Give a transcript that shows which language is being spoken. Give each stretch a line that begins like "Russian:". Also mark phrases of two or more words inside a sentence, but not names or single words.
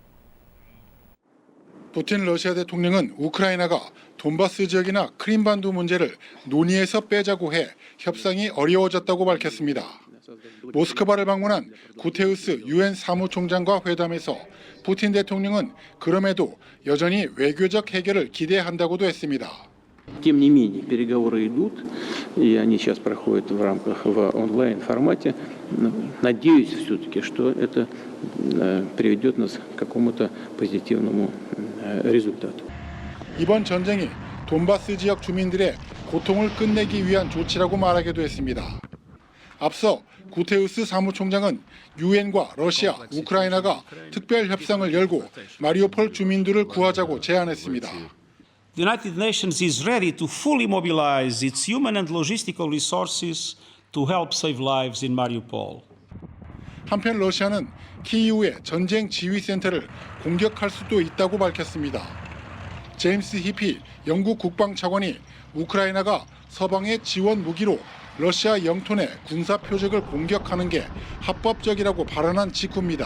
Korean: 푸틴 러시아 대통령은 우크라이나가 돈바스 지역이나 크림반도 문제를 논의에서 빼자고 해 협상이 어려워졌다고 밝혔습니다. 모스크바를 방문한 구테우스 유엔 사무총장과 회담에서 푸틴 대통령은 그럼에도 여전히 외교적 해결을 기대한다고도 했습니다.
Russian: Тем не менее, переговоры идут, и они сейчас проходят в рамках в онлайн-формате. Надеюсь все-таки, что это приведет нас к какому-то позитивному результату.
Korean: 이번 전쟁이 돈바스 지역 주민들의 고통을 끝내기 위한 조치라고 말하기도 했습니다. 앞서 구테우스 사무총장은 유엔과 러시아, 우크라이나가 특별 협상을 열고 마리우폴 주민들을 구하자고 제안했습니다.
English: The United Nations is ready to fully mobilize its human and logistical resources to help save lives in Mariupol.
Korean: 한편 러시아는 키이우의 전쟁 지휘센터를 공격할 수도 있다고 밝혔습니다. 제임스 히피 영국 국방차관이 우크라이나가 서방의 지원 무기로 러시아 영토 내 군사 표적을 공격하는 게 합법적이라고 발언한 직후입니다.